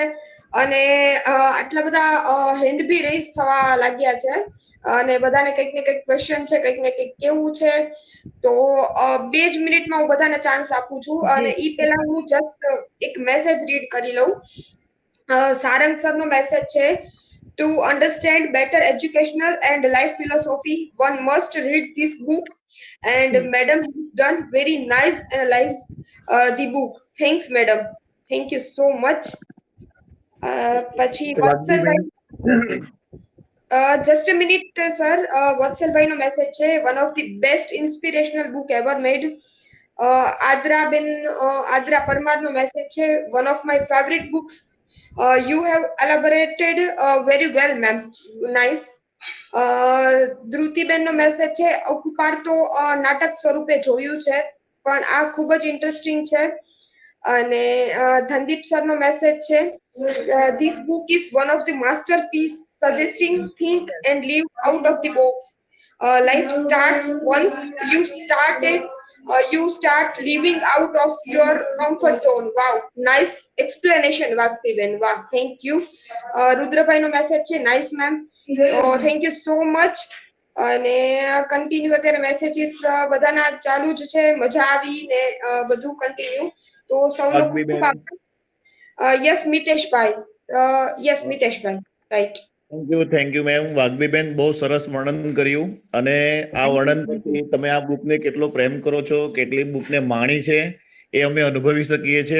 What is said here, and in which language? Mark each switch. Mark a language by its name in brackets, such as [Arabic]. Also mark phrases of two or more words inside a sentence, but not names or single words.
[Gujarati] અને આટલા બધા [English] hand be raise [Gujarati] થવા લાગ્યા છે અને બધાને કંઈક ને કંઈક ક્વેશ્ચન છે, કંઈક ને કંઈક કેવું છે. તો 2 જ મિનિટમાં હું બધાને ચાન્સ આપું છું. અને ઈ પહેલા હું જસ્ટ એક મેસેજ રીડ કરી લઉં. સારંગ સરનો મેસેજ છે, [English] to understand better educational and life philosophy, one must read this book. And madam has done very nice analyze the book. Thanks, madam. Thank you so much. [Gujarati] પછી વત્સલભાઈ, [English] just a minute, sir. [Gujarati] વત્સલભાઈ નો મેસેજ છે, [English] one of the best inspirational book ever made. આદ્રા પરમાર નો મેસેજ છે, one of my favorite books. You have elaborated very well, ma'am. Nice. [Gujarati] ધ્રુતિબેન નો મેસેજ છે, અકુપાર તો નાટક સ્વરૂપે જોયું છે પણ આ ખૂબ જ ઇન્ટરેસ્ટિંગ છે. અને ધનદીપ સર નો મેસેજ છે, [English] this book is one of the masterpiece suggesting think and live out of the box. Life starts once you start living out of your comfort zone. Wow, nice explanation, Vaktiben. Wow, thank you. Rudrabhai no message છે, nice ma'am. Thank you so much. [Gujarati] અને કન્ટિન્યુ અત્યારે મેસેજીસ બધાના ચાલુ જ છે, મજા આવી ને બધું કન્ટિન્યુ. તો સૌનો ખૂબ ખૂબ આભાર. યસ મિતેશભાઈ, રાઈટ. [English] Thank you ma'am. [Gujarati] વાઘબીબેન બહુ સરસ વર્ણન કર્યું અને આ વર્ણન પરથી તમે આ બુકને કેટલો પ્રેમ કરો છો, કેટલી બુકને માણી છે એ અમે અનુભવી શકીએ છીએ.